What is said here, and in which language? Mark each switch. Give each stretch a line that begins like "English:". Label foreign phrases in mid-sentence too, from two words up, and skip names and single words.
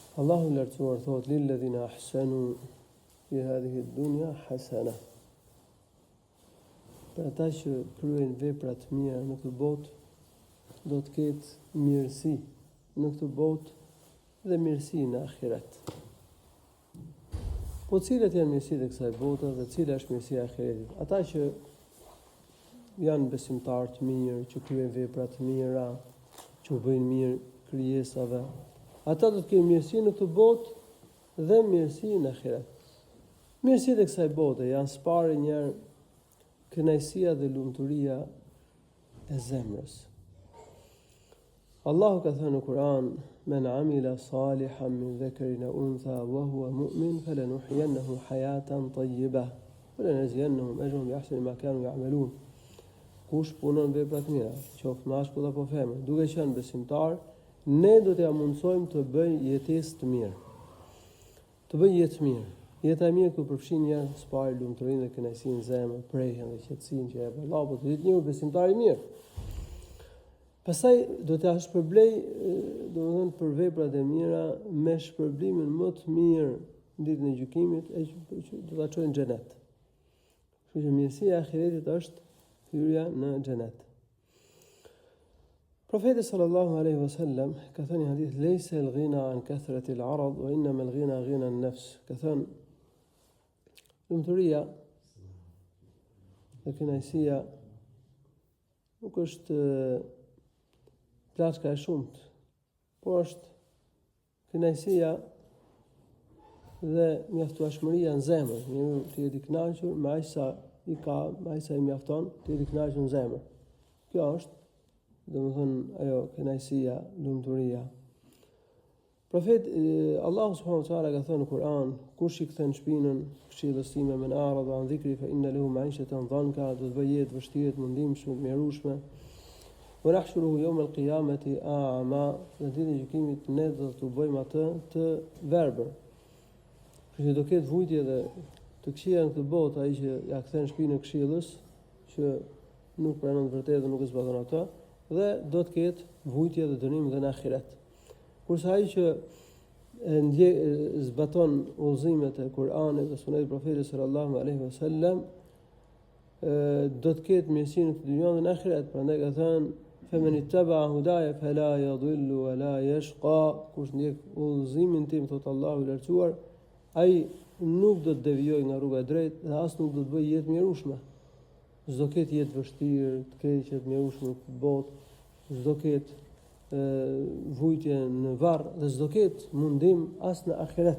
Albanian: Allahu i lartësuar thot
Arabic: للذين أحسنوا في هذه الدنيا حسنة.
Albanian: Për ata që kryejnë vepra të mira në këtë botë, do të ketë mirësi në këtë botë dhe mirësi në ahiret. Po cilat janë mirësitë e kësaj bote dhe cila është mirësia e ahiretit? Ata që janë besimtarë të mirë, që kryejnë vepra të mira, që u bëjnë mirë krijesave, ata do të kenë mirësi në këtë botë dhe mirësi në ahiret. Mirësitë e kësaj bote janë sparë njëherë kënaqësia dhe lumturia e zemrës. Allahu ka thënë në Kur'an:
Arabic: "من عمل صالحا من ذكر أو أنثى وهو مؤمن فلنحيينه حياة طيبة ولنجزينهم أجرهم بأحسن ما كانوا يعملون."
Albanian: Kush punon vepra të mira, qoftë mashkull apo femër, duke qenë besimtar, ne do t'ia mundsojmë të bëjë jetesë të mirë. Të bëjë jetë të mirë. Jeta e mirë ku përfshin një sparë lumturinë dhe kënaqësinë në zemër, prehjen dhe qetësinë që jep Allahu, të jetë një besimtar i mirë. Pastaj do t'ia shpërblej, domethënë për veprat e mira me shpërblimin më të mirë ditën e gjykimit, që do ta çojë në xhenet. Kështu që mirësia e ahiretit është hyrja në xhenet.
Arabic: Profeti صلى الله عليه وسلم
Albanian: ka thënë në hadith:
Arabic: "ليس الغنى عن كثرة العرض وإنما الغنى غنى النفس."
Albanian: Ka thënë lumturia dhe kënaqësia nuk është plaçka e shumt, por është kënaqësia dhe mjaftueshmëria në zemër, një të jetë i kënaqur me aq sa i ka, me aq sa i mjafton, të jetë i kënaqur në zemër. Kjo është, domethënë, ajo kënaqësia, lumturia. Profeti Allahu
Arabic: سبحانه وتعالى
Albanian: ka thënë në Kur'an: "Kush i kthen shpinën këshillës time
Arabic: من أعرض عن ذكري فإن له معيشة ضنكا",
Albanian: do të bëjë jetë vështirë, mundimshme, mjerueshme.
Arabic: ونحشره يوم القيامة أعمى,
Albanian: në ditën e gjykimit ne do t'u bëjmë atë të verbër. Kështu do ketë vujtje dhe të këqija në këtë botë ai që ja kthen shpinën këshillës, që nuk pranon të vërtetë dhe nuk e zbaton atë, dhe do të ketë vujtje dhe dënim dhe në ahiret. Kurse ai që zbaton udhëzimet e Kur'anit dhe Sunetit e Profetit
Arabic: صلى الله عليه وسلم,
Albanian: do të ketë mirësi në këtë dynjë dhe në ahiret. Prandaj ka thënë:
Arabic: "فمن اتبع هداي فلا يضل ولا يشقى."
Albanian: Kush ndjek udhëzimin tim, thot Allahu i lartësuar, ai nuk do të devijojë nga rruga e drejtë dhe as nuk do të bëjë jetë mjerueshme. S'do ketë jetë vështirë, të keqe, të mjerueshme në këtë botë, s'do ketë vujtje në varr dhe s'do ketë mundim as në ahiret.